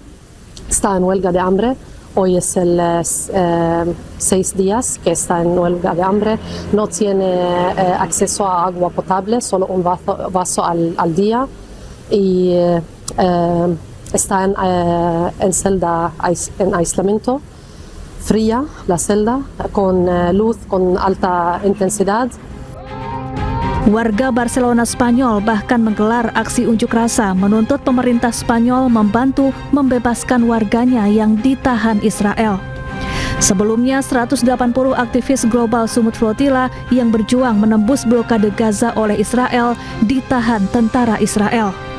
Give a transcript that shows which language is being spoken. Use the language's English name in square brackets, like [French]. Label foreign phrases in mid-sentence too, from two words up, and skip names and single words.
[Spanish] Está en huelga de hambre. Hoy es el 6 días que está en huelga de hambre, no tiene acceso a agua potable, solo un vaso al día y está en celda en aislamiento, fría la celda, con luz con alta intensidad. [Indonesian] Warga Barcelona Spanyol bahkan menggelar aksi unjuk rasa menuntut pemerintah Spanyol membantu membebaskan warganya yang ditahan Israel. Sebelumnya, 180 aktivis Global Sumut Flotilla yang berjuang menembus blokade Gaza oleh Israel ditahan tentara Israel.